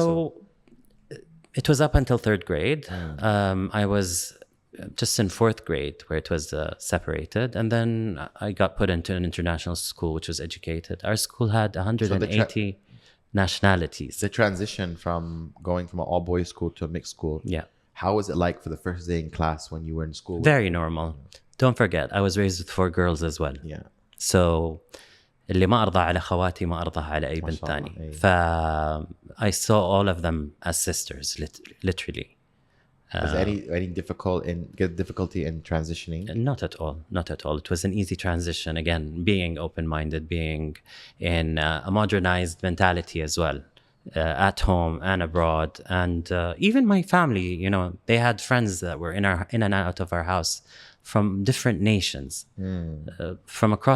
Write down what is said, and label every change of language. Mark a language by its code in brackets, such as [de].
[en] So it was up until 3rd grade. I was just in 4th grade where it was separated, and then I got put into an international school which was educated. Our school had 180 nationalities. The transition from going from an all boys school to a mixed school. Yeah. How was it like for the first day in class when you were in school? Very normal. Don't forget, I was raised with 4 girls as well. Yeah. So [ar] اللي ما أرضى على خواتي ما أرضى على أي بنت تاني. [en] I saw all of them as sisters, literally. Was any difficulty in transitioning? Not at all. Not at all. It was an easy transition. Again, being open-minded, being in a modernized mentality as well, at home and abroad. And even my family, you know, they had friends that were in and out of our house from different nations, from across